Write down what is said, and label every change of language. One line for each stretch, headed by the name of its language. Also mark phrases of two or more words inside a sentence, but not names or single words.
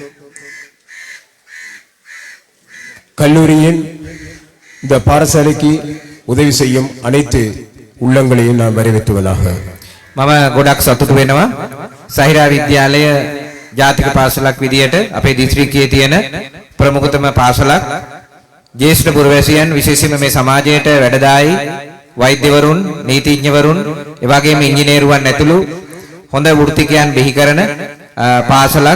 Tamil: கல்லூரியின் இந்த பாடசாலைக்கு உதவி செய்யும் அனைத்து உள்ளங்களையும் நான் வரவேற்றுவதாக.
Sinhala: මම ගොඩක් සතුටු වෙනවා සහිරා විද්‍යාලය ජාතික පාසලක් විදියට අපේ දිස්ත්‍රික්කයේ තියෙන ප්‍රමුඛතම පාසලක්. ජ්‍යෙෂ්ඨ පුරවැසියන්, විශේෂයෙන්ම මේ සමාජයට වැඩදායි වෛද්‍යවරුන්, නීතිඥවරුන්, ඒ වගේම ඉංජිනේරුවන් ඇතුළු හොඳ වෘත්තිකයන් බිහි කරන පාසලක්.